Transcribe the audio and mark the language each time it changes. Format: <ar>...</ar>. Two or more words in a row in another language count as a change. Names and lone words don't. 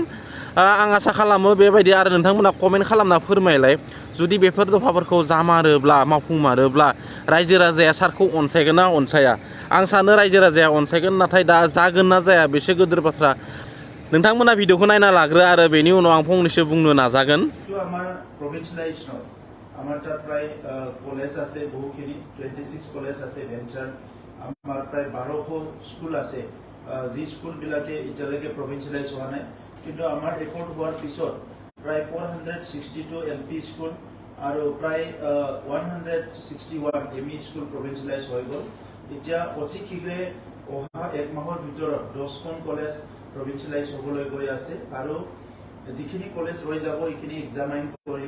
<brx>आं आसा खालामो बेबायदि आरो नोंथांमोना कमेन्ट खालामना फोरमायलाय जुदि बेफोर दफाफोरखौ जामारोब्ला मावफुंमारोब्ला रायजो राजाया सारखौ अनसायगोन ना अनसाया। आं सानो रायजो राजाया अनसायगोन, नाथाय दा जागोन ना जाया बेसो गिदिर बाथ्रा। नोंथांमोना भिडिअखौ नायना लाग्रो आरो बेनि उनाव आं फंनैसो बुंनो नाजागोन।</brx> <as>আমার প্রভিন্সিয়ালাইজেশন আমার তাত প্রায় কলেজ আছে বহুখিনি 26 কলেজ আছে ভেঞ্চার আমার প্রায় 1200 স্কুল আছে যি স্কুলবিলাকে এতিয়ালৈকে প্ৰভিন্সিয়ালাইজ হোৱা নাই, কিন্তু আমাৰ একৰ্ড হোৱাৰ পিছত প্ৰায় 462</as> <en>LP school</en> <as>আৰু প্ৰায় 161</as> <en>ME school</en> <as>প্ৰভিন্সিয়ালাইজ হৈ গ'ল। এতিয়া অতি শীঘ্ৰে অহা 1 মাহৰ ভিতৰত 10খন কলেজ প্ৰভিন্সিয়ালাইজ হ'বলৈ গৈ আছে আৰু যিখিনি কলেজ ৰৈ যাব এইখিনি এক্সামাইন কৰিব।</as>